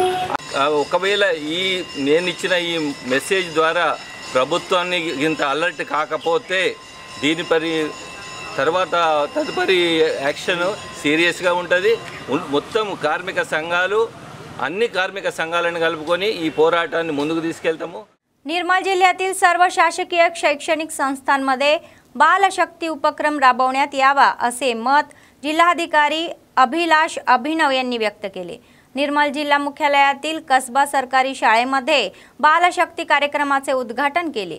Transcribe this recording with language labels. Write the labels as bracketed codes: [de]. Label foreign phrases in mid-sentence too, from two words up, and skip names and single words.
[te] ఒకవేళ నేను ఇచ్చిన ఈ మెసేజ్ ద్వారా ప్రభుత్వాన్ని ఇంత అలర్ట్ కాకపోతే దీనిపై తదుపరి [en] action serious [te] ఉంటుంది। మొత్తం కార్మిక సంఘాలు, అన్ని కార్మిక సంఘాలను కలుపుకొని ఈ పోరాటాన్ని ముందుకు తీసుకెళ్తాము। [mr] निर्मल जिल्ह्यातील सर्व शासकीय शैक्षणिक संस्थांमध्ये बालशक्ती उपक्रम राबवण्यात यावा असे मत जिल्हाधिकारी अभिलाष अभिनव यांनी व्यक्त केले। निर्मल जिल्हा मुख्यालयातील कसबा सरकारी शाळेमध्ये बालशक्ती कार्यक्रमाचे उद्घाटन केले।